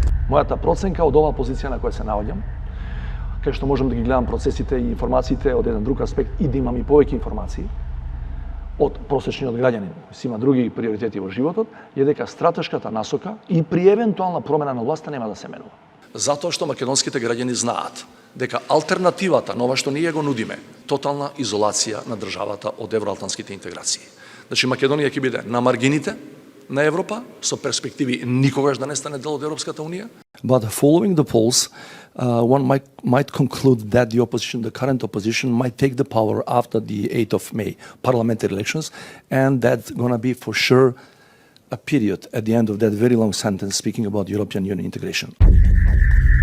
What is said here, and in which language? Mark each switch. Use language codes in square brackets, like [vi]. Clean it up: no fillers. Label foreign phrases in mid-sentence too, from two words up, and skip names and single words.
[mk] Мојата проценка од оваа позиција на која се наоѓам, кај што можам да ги гледам процесите и информациите од еден друг аспект и да имам и повеќе информации од просечниот граѓанин, кој има други приоритети во животот, е дека стратешката насока и при евентуална промена на власта нема да се менува. Затоа што македонските граѓани знаат дека алтернативата на ова што ние го нудиме, тотална изолација на државата од евроатлантските интеграции. Значи Македонија ќе биде на маргините на Европа, со перспективи никогаш да не стане дел од Европската Унија. [en] But following the polls, one might conclude that the opposition, the current opposition, might take the power after the 8th of May parliamentary elections, and that's going to be for sure a period at the end of that very long sentence speaking about European Union integration.